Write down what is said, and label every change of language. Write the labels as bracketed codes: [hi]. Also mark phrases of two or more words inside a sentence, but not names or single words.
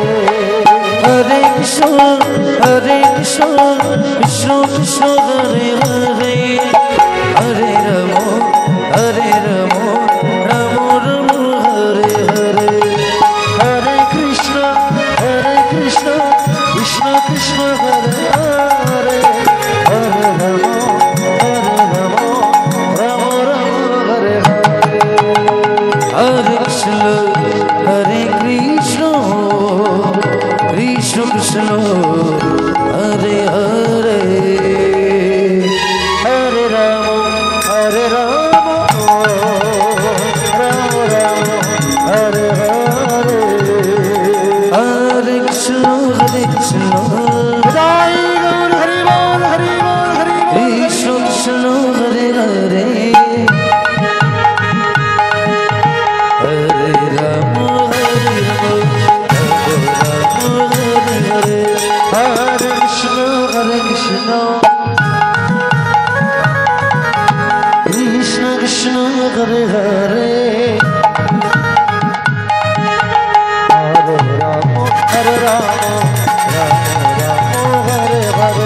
[sa] হরে কৃষ্ণ কৃষ্ণ কৃষ্ণ হরে হরে হরে রাম রাম রাম হরে হরে হরে কৃষ্ণ কৃষ্ণ কৃষ্ণ হরে হরে হরে রাম রাম হরে হরে হরে কৃষ্ণ কৃষ্ণ কৃষ্ণ কৃষ্ণ হরে হরে হরে রাম রাম রাম হরে হরে হরে কৃষ্ণ [bn] জয় গৌর হরি বল হরি বল হরি বল [sa] কৃষ্ণ কৃষ্ণ হরে হরে হরে রাম হরে হরে হরে কৃষ্ণ কৃষ্ণ হরে হরে হরে রাম রাম হরে হরে